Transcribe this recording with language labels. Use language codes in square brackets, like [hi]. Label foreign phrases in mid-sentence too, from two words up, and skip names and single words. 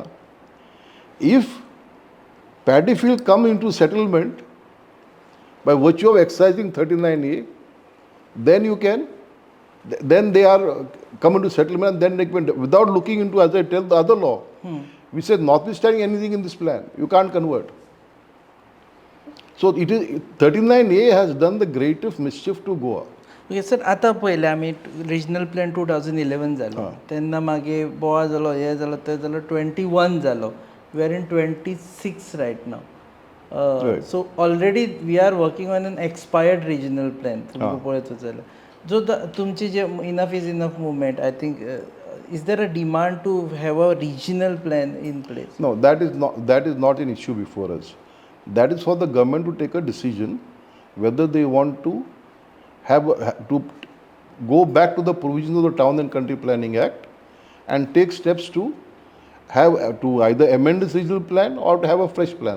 [en] If paddy field come into settlement by virtue of exercising 39A, then you can. Then they are come into settlement, and then they can, without looking into, as I tell, the other law. We said, notwithstanding anything in this plan, you can't convert. So it is 39A has done the greatest mischief to Goa. Okay, sir, [kok] आता पहिले आमी [en] regional plan [kok] 2011 जालो, तेन्ना मागे बोआ जालो, हे जालो, ते जालो, 21 जालो. [en] We are in 26 right now. Right. So already we are working on an expired regional plan. [kok] तुमको पळयत जाल्यार जो तुमची जे [en] enough is enough movement, I think, is there a demand to have a regional plan in place? No, that is not an issue before us. That is for the government to take a decision whether they want to to go back to the provisions of the Town and Country Planning Act and take steps to either amend this regional plan or to have a fresh plan.